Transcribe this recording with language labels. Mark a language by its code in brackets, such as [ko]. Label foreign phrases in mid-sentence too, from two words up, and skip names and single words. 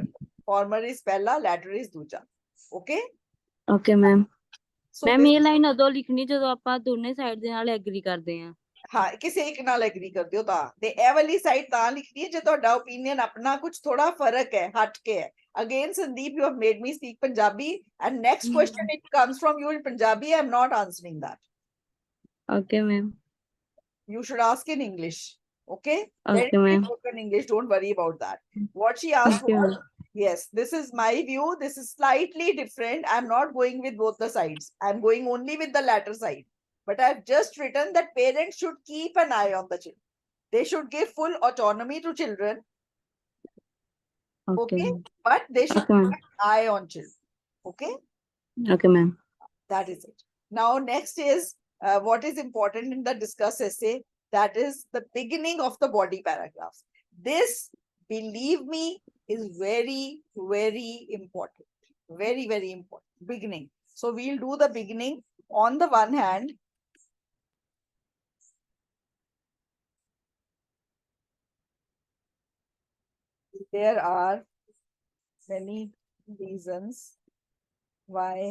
[en] Former is pehla, latter is दूजा. Okay? okay ma'am So ਮੈਮ this, [pa] ਇਹ ਲਾਈਨ ਉਦੋਂ ਲਿਖਣੀ ਜਦੋਂ ਆਪਾਂ ਦੋਨੇ ਸਾਈਡ ਦੇ ਨਾਲ ਐਗਰੀ ਕਰਦੇ ਆ ਹਾਂ ਕਿਸੇ ਇੱਕ ਨਾਲ ਐਗਰੀ ਕਰਦੇ ਹੋ ਤਾਂ ਤੇ ਇਹ ਵਾਲੀ ਸਾਈਡ ਤਾਂ ਲਿਖਣੀ ਹੈ ਜੇ ਤੁਹਾਡਾ opinion ਆਪਣਾ ਕੁਝ ਥੋੜਾ ਫਰਕ ਹੈ ਹਟ ਕੇ ਹੈ. [en] Again, Sandeep, you have made me speak Punjabi, and next question it comes from you in Punjabi. I am not answering that. okay ma'am You should ask in English. Okay? Let ਓਕੇ it be ਮੈਮ spoken English. Don't worry about that. What she asked Okay, was, ma'am. yes, this is my view. This is slightly different. I'm not going with both the sides. I'm going only with the latter side. But I've just written that parents should keep an eye on the children. They should give full autonomy to children. ਓਕੇ Okay? But they should Okay, keep ma'am. an eye on children. Okay? okay ma'am That is it. Now, next is what is important in the discuss essay. That is the beginning of the body paragraph. This, believe me, is very, very important. Very, very important. Beginning. So we'll do the beginning. On the one hand, there are many reasons why